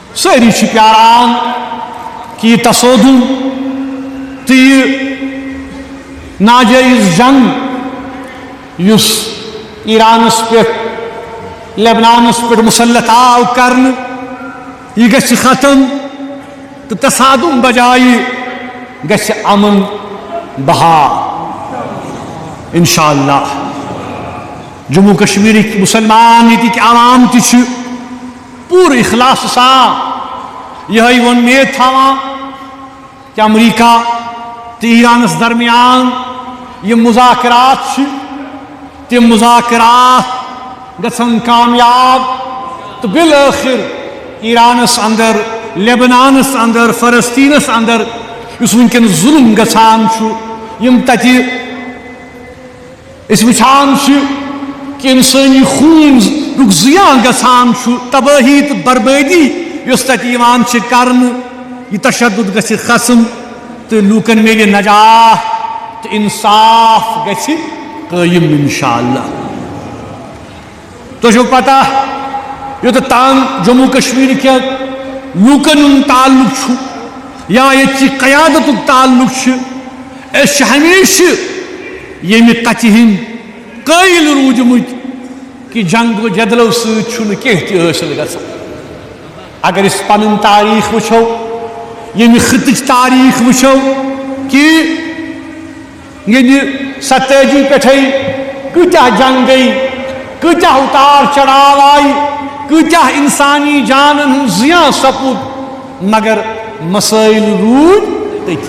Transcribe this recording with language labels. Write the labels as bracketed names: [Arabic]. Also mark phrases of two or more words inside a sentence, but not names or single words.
[Kashmiri] ساری پیاران کہ یہ تصادم تو یہ ناجائز جنگ یس ایرانس پہ لبنانس پہ مسلط آو کرن یہ گژھِ ختم تو تصادم بجائے گژھِ امن بہار انشاءاللہ. جموں کشمیر مسلمان یہ عوام تہ پور اخلاص سان یہ ومید تھاوان کہ امریکہ تو ایرانس درمیان یہ مذاکرات تم مذاکرات گژھن کامیاب تو بالآخر ایرانس اندر لبنانس اندر فلسطینس اندر اس ونکن ظلم گژھان یم تتہ اس وچھان کہ انسانی خون رک زیان گژھان تباہی تو بربادی یس تتہ کرن یہ تشدد گژھِ ختم تو لوکن میلہِ نجات تو انصاف گژھِ قائم انشاءاللہ. تو پتہ یوت تان جموں کشمیر کے لوکن تعلق یا یہ قیادت تعلق اس ہمیشہ یمہ کتھ ہند قائل روٗدمٕتۍ کہ جنگ و جدلو سۭتۍ کینٛہہ تہِ حٲصِل گژھان. اگر اس پنن تاریخ وچھو یمہ خطٕچ تاریخ وچھو کہ یہ 87 پٮ۪ٹھَے کۭتیاہ جنگ گئی کۭتیاہ اتار چڑھاو آئی کۭتیاہ انسانی جانن ہُنٛد زیان سپُد مگر مسائل روٗدۍ تٔتھی.